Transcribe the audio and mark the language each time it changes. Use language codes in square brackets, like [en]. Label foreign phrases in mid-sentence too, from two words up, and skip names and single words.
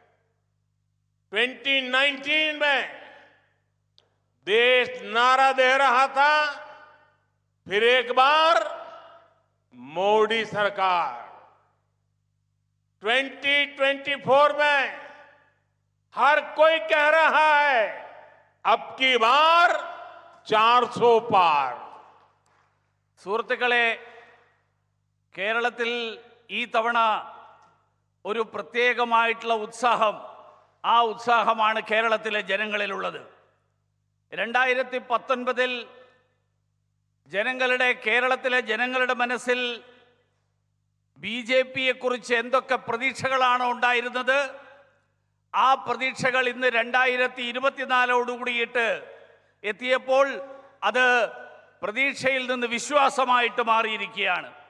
[hi] 2019 में देश नारा दे रहा था, फिर एक बार मोदी सरकार। 2024 में हर कोई कह रहा है, अब की बार 400 पार। [ml] സുഹൃത്തുക്കളെ, കേരളത്തിൽ ഈ തവണ ഒരു പ്രത്യേകമായിട്ടുള്ള ഉത്സാഹം, ആ ഉത്സാഹമാണ് കേരളത്തിലെ ജനങ്ങളിലുള്ളത്. 2019 കേരളത്തിലെ ജനങ്ങളുടെ മനസ്സിൽ BJPയെക്കുറിച്ച് എന്തൊക്കെ പ്രതീക്ഷകളാണ് ഉണ്ടായിരുന്നത്, ആ പ്രതീക്ഷകൾ ഇന്ന് 2024 എത്തിയപ്പോൾ അത് പ്രതീക്ഷയിൽ നിന്ന് വിശ്വാസമായിട്ട് മാറിയിരിക്കുകയാണ്.